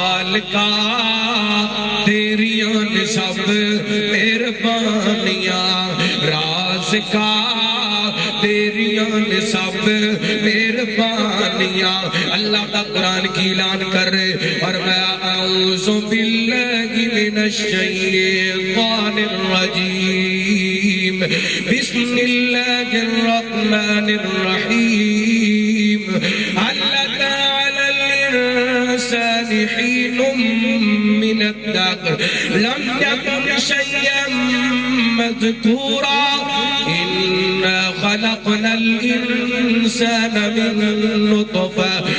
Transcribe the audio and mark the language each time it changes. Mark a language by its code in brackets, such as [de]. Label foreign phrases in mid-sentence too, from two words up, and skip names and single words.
[pa] خالقا تیریاں نے سب مہربانیاں رازقا تیریاں نے سب مہربانیاں [ur] اللہ کا قرآن کی اعلان کر رہے اور [ar] میں اعوذ باللہ من الشیطان الرجیم بسم اللہ الرحمن الرحیم حلت علی الانسان حین من الدهر لم یکن شیئا مذکورا انا خلقنا الانسان من نطفة